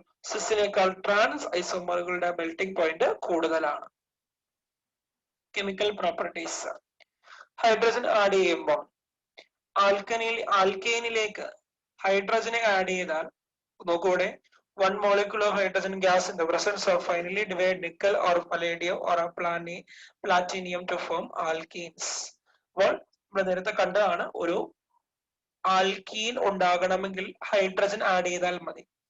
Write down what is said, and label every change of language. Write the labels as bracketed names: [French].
[Malayalam] സിസിനേക്കാൾ trans ഐസോമറുകളുടെ melting point കൂടുതലാണ്. Chemical properties, hydrogen add ചെയ്യുമ്പോൾ ആൽക്കൈനിലേക്ക് ഹൈഡ്രജനെ add ചെയ്താൽ നോക്കൂടെ, [English] 1 molecule of hydrogen gas in the presence of finely divided nickel or palladium or a platinum to form alkenes. [Malayalam] അപ്പോൾ നമ്മൾ നേരത്തെ കണ്ടതാണ്, ഒരു alkene ഉണ്ടാകണമെങ്കിൽ hydrogen add ചെയ്താൽ മതി.